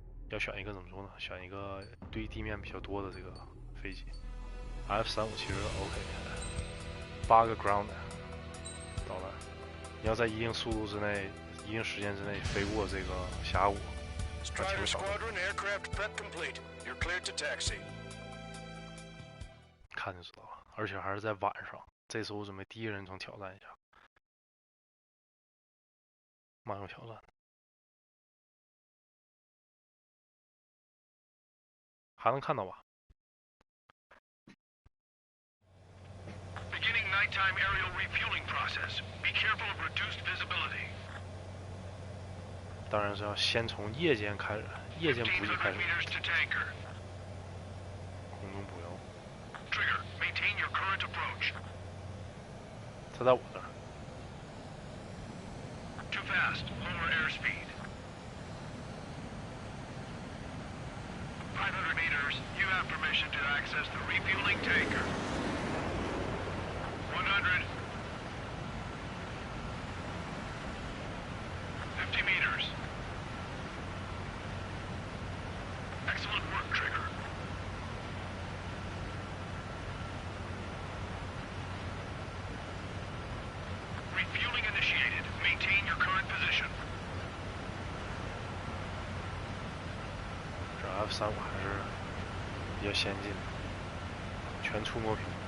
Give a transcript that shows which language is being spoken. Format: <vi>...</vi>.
<zh>要选一个怎么说呢？选一个对地面比较多的这个飞机。 F-35其实 OK， 8个 ground 导弹，你要在一定速度之内、一定时间之内飞过这个峡谷。</zh> <en>Strider Squadron aircraft prep complete. You're cleared to taxi.</en> <zh>看就知道了，而且还是在晚上。这次我准备第一人称挑战一下，蛮有挑战的。还能看到吧？</zh> <en>Beginning nighttime aerial refueling process. Be careful of reduced visibility.</en> <zh>当然是要先从夜间开始，夜间补给开始。空中补油。</zh> <en>Trigger, maintain your current approach.</en> <zh>他在我这儿。</zh> <en>Too fast. Lower airspeed. 500 meters. You have permission to access the refueling tanker. 100. 50 meters. Excellent work, Trigger. Refueling initiated. Maintain your current position.</en> <zh>这 F-35还是比较先进的，全触摸屏。</zh>